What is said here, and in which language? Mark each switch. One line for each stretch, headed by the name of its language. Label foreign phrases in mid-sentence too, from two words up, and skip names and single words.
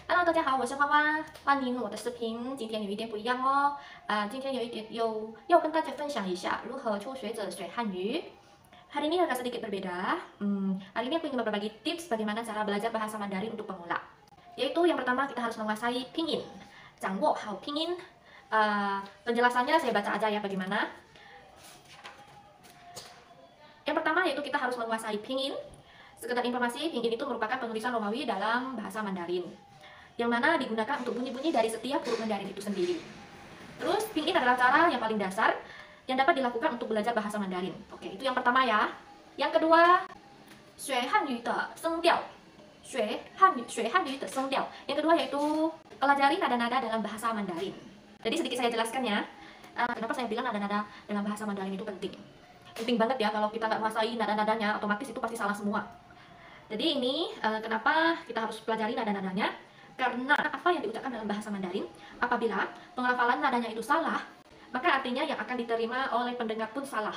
Chinese: Hello， 大家好，我是花花，欢迎我的视频。今天有一点不一样哦，今天要跟大家分享一下如何初学者学汉语。
Indonesian: Hari ini agak sedikit berbeda. Hari ini aku ingin berbagi tips bagaimana cara belajar bahasa Mandarin untuk pemula. Yaitu yang pertama kita harus menguasai pinyin,
Chinese: 掌握好拼音.
Indonesian: Penjelasannya saya baca aja ya bagaimana. Yang pertama yaitu kita harus menguasai pinyin. Sekedar informasi, pinyin itu merupakan penulisan Romawi dalam bahasa Mandarin, yang mana digunakan untuk bunyi-bunyi dari setiap huruf Mandarin itu sendiri. Terus, pinyin adalah cara yang paling dasar yang dapat dilakukan untuk belajar bahasa Mandarin. Oke, itu yang pertama ya. Yang kedua,
Chinese: 学汉语的声调. 学汉语的声调.
Indonesian: Yang kedua yaitu pelajari nada-nada dalam bahasa Mandarin. Jadi sedikit saya jelaskan ya. Kenapa saya bilang nada-nada dalam bahasa Mandarin itu penting. Penting banget ya, kalau kita nggak menguasai nada-nadanya, otomatis itu pasti salah semua. Jadi ini kenapa kita harus pelajari nada-nadanya. Karena apa yang diucapkan dalam bahasa Mandarin, apabila penghafalan nadanya itu salah, maka artinya yang akan diterima oleh pendengar pun salah.